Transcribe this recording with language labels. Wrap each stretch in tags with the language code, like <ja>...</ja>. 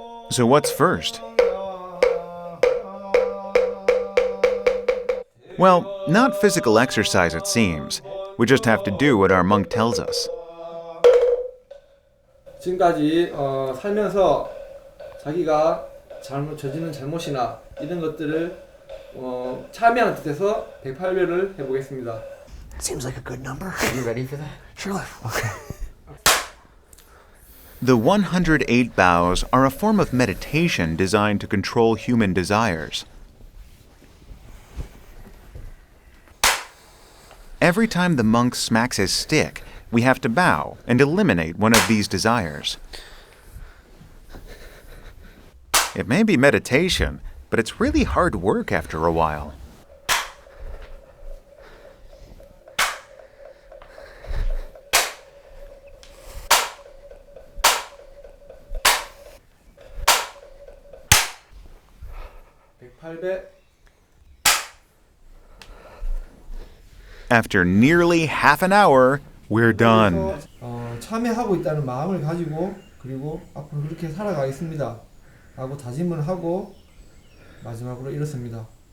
<en>So what's first? Well, not physical exercise it seems. We just have to do what our monk tells us.</en> <ko>지금까지 살면서 자기가 저지른 잘못이나 이런 것들을 참여하는 뜻에서 108배를 해보겠습니다.</ko> <en>Seems like a good number. Are you ready for that? Sure. Okay. The 108 bows are a form of meditation designed to control human desires. Every time the monk smacks his stick, we have to bow and eliminate one of these desires. It may be meditation, but it's really hard work after a while. After nearly half an hour, we're done.</en> <ko>참여하고 있다는 마음을 가지고 그리고 앞으로 그렇게 살아가겠습니다. 라고 다짐을 하고 마지막으로 이렇습니다.</ko>